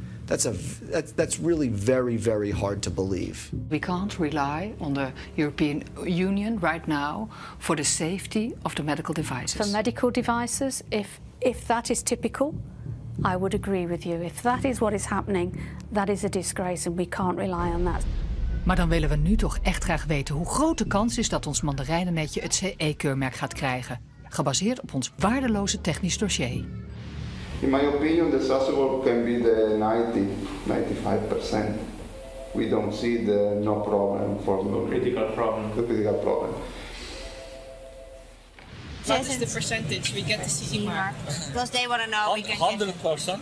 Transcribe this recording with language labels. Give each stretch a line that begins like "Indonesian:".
English: That's really very, very hard to believe. We can't rely on the European Union right now for the safety of the medical devices. For medical devices, if that is typical, I would agree with you. If that is what is happening, that is a disgrace and we can't rely on that.
Dutch: Maar dan willen we nu toch echt graag weten hoe groot de kans is dat ons mandarijnennetje het CE-keurmerk gaat krijgen. Gebaseerd op ons waardeloze technisch dossier.
English: In my opinion, the successful can be the 95%. We don't see the no problem for the critical problem. What is the percentage we get the CE mark? Because they want to know we can